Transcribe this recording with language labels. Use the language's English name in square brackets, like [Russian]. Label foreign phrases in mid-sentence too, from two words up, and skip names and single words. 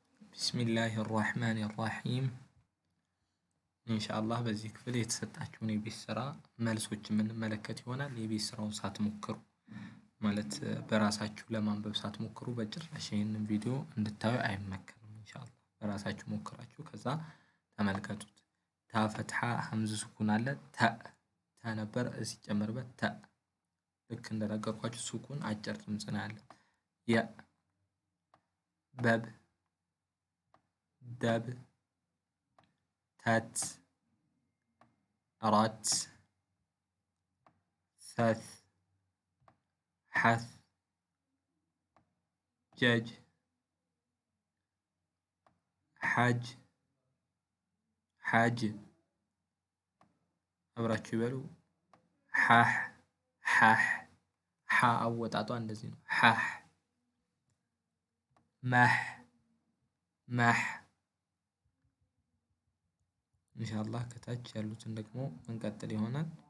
[Arabic] بسم الله الرحمن الرحيم إن شاء الله [Amharic] በዚህ ክፍል የተሰጣችሁን የቤት ስራ መልሶች የምንመለከት ይሆናል። የቤት ስራውን ሳትሞክሩ ማለት በራሳችሁ ለማንበብ ሳትሞክሩ በጭራሽ ይሄንን ቪዲዮ እንድታዩ አይመከርም። ኢንሻአላህ በራሳችሁ ሞክራችሁ ከዛ ተመልከቱት። ታ ፈትሐ ሐምዝ ሱኩን አለ ተ ነበር ሲጨመርበት ተ ልክ እንደነገርኳችሁ ሱኩን አጭር ድምጽ ነው ያለ ያ በብ [Arabic] دب تت رت ثث حث جج حج حج [Amharic] አብራችሁ ይበሉ ሐህ ሐህ ሐ አወጣጧ እንደዚህ ነው ሐህ መህ መህ ኢንሻአላህ ከታች ያሉትን ደግሞ እንቀጥል ይሆናል።